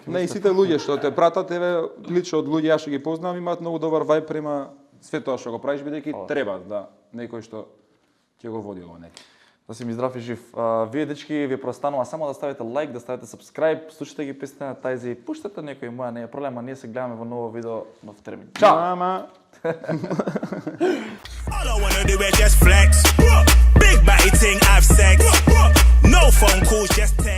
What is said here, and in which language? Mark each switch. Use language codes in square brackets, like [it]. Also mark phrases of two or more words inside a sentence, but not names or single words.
[mk] Не, и сите луѓе што те пратат, тебе лично од луѓе јас што ги познавам, имаат многу добар вајб према све тоа што го правиш, бидејќи треба да некој што ќе го води ова некој. Да си ми здрав и жив. Вие дечки ви простанува само да ставите лайк, да ставите subscribe, слушате ги песните на Тајзи, пуштете некој моја, не е проблема, ние се гледаме во ново видео, нов термин. Чао! Мама. [en] All I wanna do is just flex. Big body thing, have sex. No phone calls, just